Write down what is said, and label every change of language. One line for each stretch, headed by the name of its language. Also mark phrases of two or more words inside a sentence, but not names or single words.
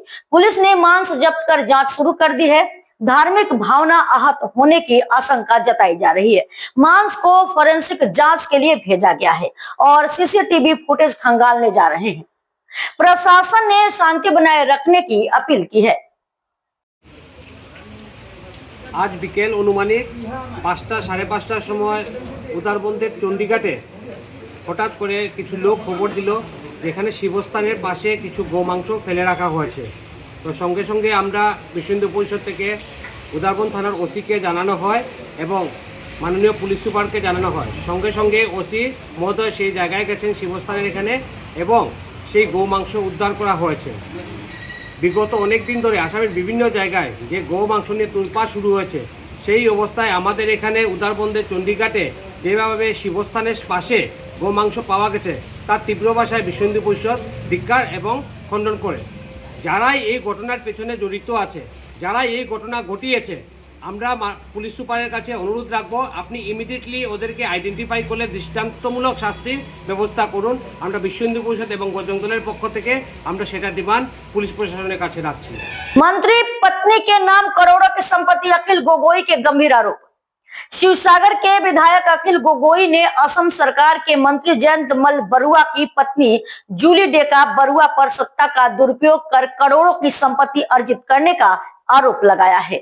Hindi: पुलिस ने मांस जब्त कर जांच शुरू कर दी है। धार्मिक भावना आहत होने की आशंका जताई जा रही है। मांस को फोरेंसिक जांच के लिए भेजा गया है और सीसीटीवी फुटेज खंगालने जा रहे हैं। प्रशासन ने शांति बनाए रखने की अपील की है।
Bangla: আজ বিকেল আনুমানিক ৫টা সাড়ে ৫টার সময় উদারবন্দের চণ্ডীঘাটে হঠাৎ করে কিছু লোক খবর দিল যেখানে শিবস্থানের পাশে কিছু গোমাংস ফেলে রাখা হয়েছে। তো সঙ্গে সঙ্গে আমরা বিশ্ব হিন্দু পরিষদ থেকে উদারবন্দ থানার ওসি কে জানানো হয় এবং মাননীয় পুলিশ সুপারকে জানানো হয়। সঙ্গে সঙ্গে ওসি মহোদয় সেই জায়গায় গেছেন শিবস্থানের এখানে এবং সেই গোমাংস উদ্ধার করা হয়েছে। বিগত অনেক দিন ধরে আসামের বিভিন্ন জায়গায় যে গোমাংস নিয়ে তোলপাড় শুরু হয়েছে, সেই অবস্থায় আমাদের এখানে উদারবন্দের চণ্ডীঘাটে যেভাবে শিবস্থানের পাশে গোমাংস পাওয়া গেছে তার তীব্র ভাষায় বিশ্ব হিন্দু পরিষদ ধিক্কার এবং খণ্ডন করে। যারাই এই ঘটনার পেছনে জড়িত আছে, যারাই এই ঘটনা ঘটিয়েছে, আমরা পুলিশ সুপারের কাছে অনুরোধ রাখবো আপনি ইমিডিয়েটলি ওদেরকে আইডেন্টিফাই করলে দৃষ্টান্তমূলক শাস্তির ব্যবস্থা করুন। আমরা বিশ্ব হিন্দু পরিষদ এবং বজরং দলের পক্ষ থেকে আমরা সেটা ডিমান্ড পুলিশ প্রশাসনের কাছে রাখছি।
Hindi: मंत्री पत्नी के नाम करोड़ों की संपत्ति, अखिल गोगोई के गंभीर आरोप। शिवसागर के विधायक अखिल गोगोई ने असम सरकार के मंत्री जयंत मल बरुआ की पत्नी जूली डेका बरुआ पर सत्ता का दुरुपयोग कर करोड़ों की संपत्ति अर्जित करने का आरोप लगाया है।